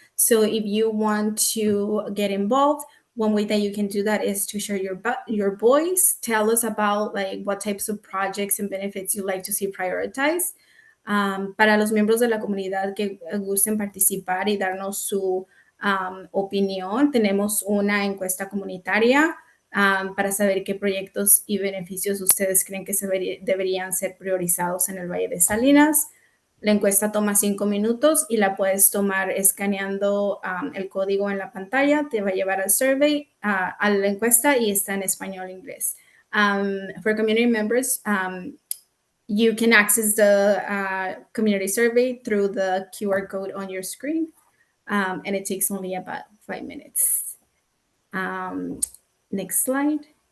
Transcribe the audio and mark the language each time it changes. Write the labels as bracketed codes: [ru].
[en] So if you want to get involved, one way that you can do that is to share your voice. Tell us about like what types of projects and benefits you'd like to see prioritized. [es] Para los miembros de la comunidad que gusten participar y darnos su opinión, tenemos una encuesta comunitaria para saber qué proyectos y beneficios ustedes creen que deberían ser priorizados en el Valle de Salinas. La encuesta toma 5 minutos y la puedes tomar escaneando el código en la pantalla. Te va a llevar al survey, a la encuesta, y está en español e inglés. [en] For community members, you can access the community survey through the QR code on your screen, and it takes only about 5 minutes. Next slide.